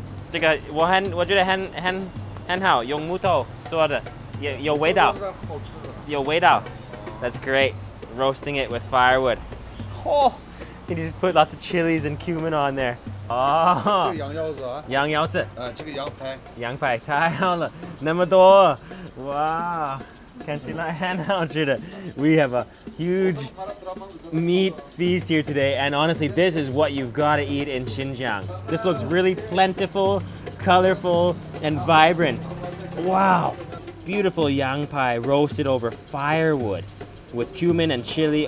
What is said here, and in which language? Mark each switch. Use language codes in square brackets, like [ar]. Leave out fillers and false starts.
[zh] 这个我觉得很好，用木头做的，有味道。有味道。 [en] That's great. Roasting it with firewood. Oh, and you just put lots of chilies and cumin on there. [zh] 哦，这个羊腰子啊。羊腰子。这个羊排。羊排太好了，那么多，哇，看起来很好吃的。 [en] We have a huge meat feast here today, and honestly, this is what you've got to eat in Xinjiang. This looks really plentiful, colorful, and vibrant. Wow, beautiful yang pai roasted over firewood with cumin and chili.